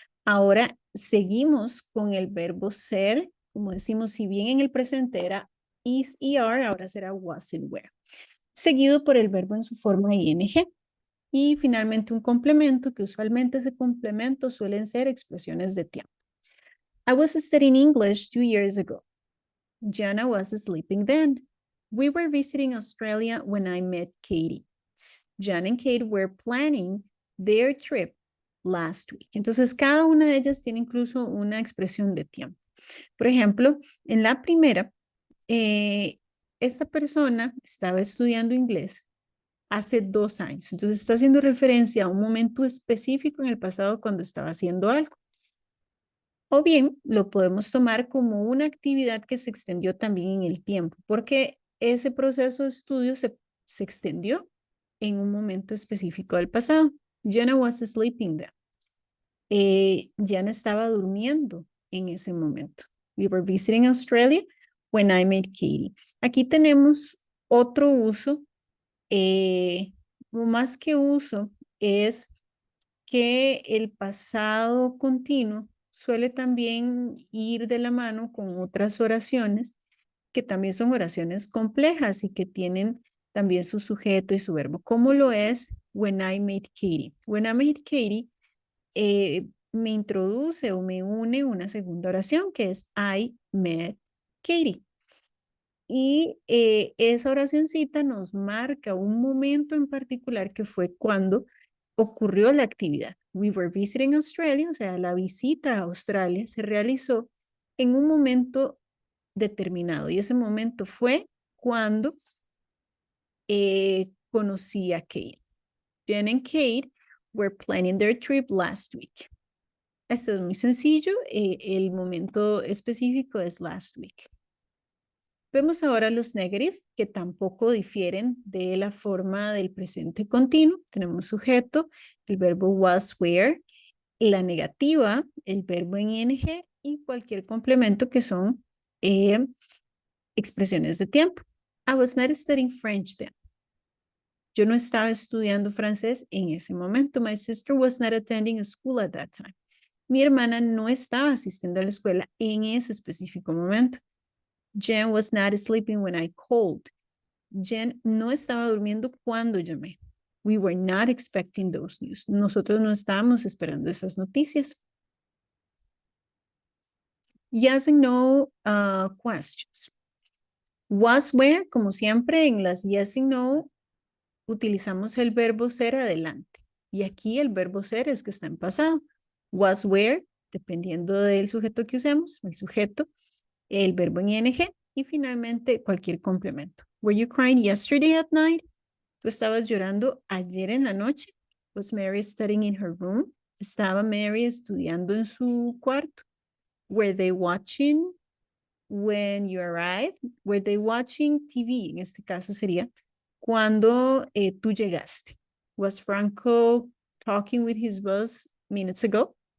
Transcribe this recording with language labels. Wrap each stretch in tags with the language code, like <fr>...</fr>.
<es>Ahora seguimos con el verbo ser, como decimos, si bien en el presente era is y are, ahora será was and were, seguido por el verbo en su forma ing. Y finalmente un complemento, que usualmente ese complemento suelen ser expresiones de tiempo.</es> <en>I was studying English 2 years ago. Jana was sleeping then. We were visiting Australia when I met Katie. Jan and Kate were planning their trip last week.</en> <es>Entonces, cada una de ellas tiene incluso una expresión de tiempo. Por ejemplo, en la primera, esta persona estaba estudiando inglés hace 2 años. Entonces, está haciendo referencia a un momento específico en el pasado cuando estaba haciendo algo. O bien, lo podemos tomar como una actividad que se extendió también en el tiempo, porque ese proceso de estudio se extendió en un momento específico del pasado.</es> <en>Jenna was sleeping there.</en> <es>Jenna estaba durmiendo en ese momento.</es> <en>We were visiting Australia when I met Katie.</en> <es>Aquí tenemos otro uso, más que uso, es que el pasado continuo suele también ir de la mano con otras oraciones que también son oraciones complejas y que tienen también su sujeto y su verbo, como lo es</es> <en>when I met Katie. When I met Katie</en> <es>me introduce o me une una segunda oración que es</es> <en>I met Katie.</en> <es>Y esa oracioncita nos marca un momento en particular que fue cuando ocurrió la actividad.</es> <en>We were visiting Australia,</en> <es>o sea, la visita a Australia se realizó en un momento determinado y ese momento fue cuando conocí a Kate.</es> <en>Jen and Kate were planning their trip last week.</en> <es>Esto es muy sencillo, el momento específico es</es> <en>last week.</en> <es>Vemos ahora los negative, que tampoco difieren de la forma del presente continuo. Tenemos sujeto, el verbo was, were, la negativa, el verbo en ing y cualquier complemento que son expresiones de tiempo.</es> <en>I was not studying French then.</en> <es>Yo no estaba estudiando francés en ese momento.</es> <en>My sister was not attending a school at that time.</en> <es>Mi hermana no estaba asistiendo a la escuela en ese específico momento.</es> <en>Jen was not sleeping when I called.</en> <es>Jen no estaba durmiendo cuando llamé.</es> <en>We were not expecting those news.</en> <es>Nosotros no estábamos esperando esas noticias.</es> <en>Yes and no questions.</en> <es>Was, where, como siempre en las yes and no, utilizamos el verbo ser adelante. Y aquí el verbo ser es que está en pasado. Was, where, dependiendo del sujeto que usemos, el sujeto, el verbo en ing y finalmente cualquier complemento.</es> <en>Were you crying yesterday at night?</en> <es>¿Tú estabas llorando ayer en la noche?</es> <en>Was Mary studying in her room?</en> <es>¿Estaba Mary estudiando en su cuarto?</es> <en>Were they watching when you arrived? Were they watching TV?</en> <es>En este caso sería cuando tú llegaste.</es> <en>Was Franco talking with his boss minutes ago?</en>